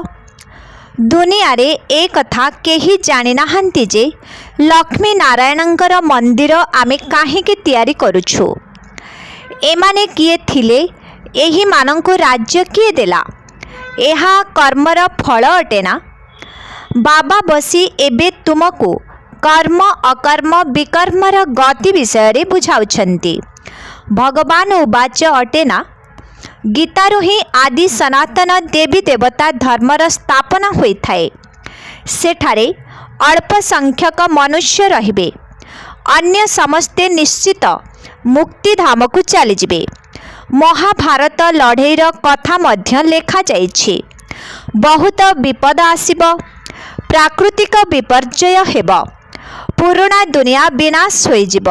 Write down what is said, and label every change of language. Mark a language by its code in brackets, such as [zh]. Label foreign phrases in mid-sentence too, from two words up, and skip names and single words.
[or] ଦୁନିଆରେ ଏ କଥା କେହି ଜାଣି ନାହାନ୍ତି ଯେ ଲକ୍ଷ୍ମୀ ନାରାୟଣଙ୍କର ମନ୍ଦିର ଆମେ କାହିଁକି ତିଆରି କରୁଛୁ। ଏମାନେ କିଏ ଥିଲେ, ଏହି ମାନଙ୍କୁ ରାଜ୍ୟ କିଏ ଦେଲା। ଏହା କର୍ମର ଫଳ ଅଟେ ନା। ବାବା ବସି ଏବେ ତୁମକୁ କର୍ମ ଅକର୍ମ ବିକର୍ମର ଗତି ବିଷୟରେ ବୁଝାଉଛନ୍ତି। ଭଗବାନ ଉବାଚ ଅଟେ ନା, ଗୀତାରୁ ହିଁ ଆଦି ସନାତନ ଦେବୀ ଦେବତା ଧର୍ମର ସ୍ଥାପନା ହୋଇଥାଏ। ସେଠାରେ ଅଳ୍ପ ସଂଖ୍ୟକ ମନୁଷ୍ୟ ରହିବେ, ଅନ୍ୟ ସମସ୍ତେ ନିଶ୍ଚିତ ମୁକ୍ତିଧାମକୁ ଚାଲିଯିବେ। ମହାଭାରତ ଲଢ଼େଇର କଥା ମଧ୍ୟ ଲେଖାଯାଇଛି। ବହୁତ ବିପଦ ଆସିବ, ପ୍ରାକୃତିକ ବିପର୍ଯ୍ୟୟ ହେବ, ପୁରୁଣା ଦୁନିଆ ବିନାଶ ହୋଇଯିବ।